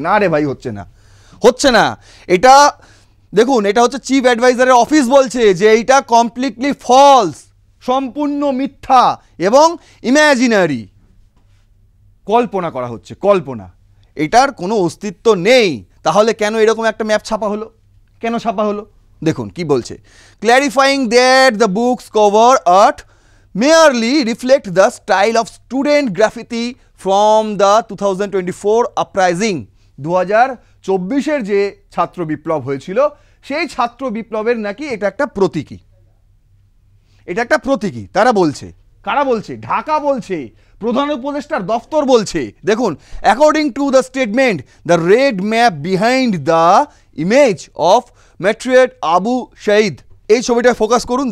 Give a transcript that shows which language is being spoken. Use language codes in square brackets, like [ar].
[bn] না রে ভাই, হচ্ছে না, হচ্ছে না। এটা দেখুন, এটা হচ্ছে চিফ অ্যাডভাইজারের অফিস বলছে যে এইটা [en] completely false, [bn] সম্পূর্ণ মিথ্যা এবং ইম্যাজিনারি, কল্পনা করা হচ্ছে, কল্পনা, এটার কোনো অস্তিত্ব নেই। তাহলে কেন এরকম একটা ম্যাপ ছাপা হলো? কেন ছাপা হলো? দেখুন কি বলছে, [en] Clarifying that the books cover art merely reflect the style of student graffiti from the 2024 uprising। [bn] 2024-এর যে ছাত্র বিপ্লব হয়েছিল সেই ছাত্র বিপ্লবের নাকি এটা একটা প্রতীকী, এটা একটা প্রতীকী তারা বলছে। কারা বলছে? ঢাকা বলছে, প্রধান উপদেষ্টার দফতর বলছে। দেখুন, [en] according to the statement, the red map behind the image of martyred Abu Shahid, [bn] এই ছবিটা ফোকাস করুন।